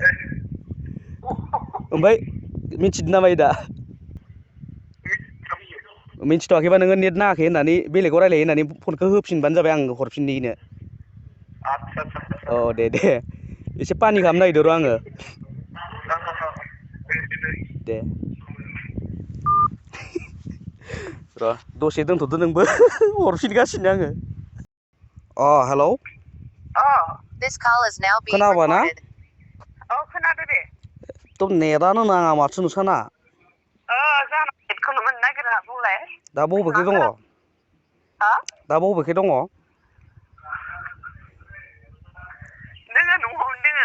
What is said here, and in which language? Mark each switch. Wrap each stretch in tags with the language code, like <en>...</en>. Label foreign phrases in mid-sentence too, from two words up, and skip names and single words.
<brx>ओमफ्राय मिथिदों नामा दा मिथिथ'वाखैबा नोङो नेट नाङाखै होननानै बेलेगाव रायलायो होननानै फनखौ होफिनबानो जाबाय आं हरफिननिनो दे एसे पानि खालामनो नागिरदों र' आङो दे र' दसे दोनथ'दो नोंबो हरफिनगासिनो आङो हेलौ</brx> <en>This call is now being</en> <brx>खोनाबाय ना recorded. खोनादो दे एकदम नेटानो नाङा माथो नोंसाना जाना नेटखौनो मोननो नागिरा बुंलाय दा बबेखै दङ हा दा बबेखै दङ दोङो न'आवनो दोङो</brx>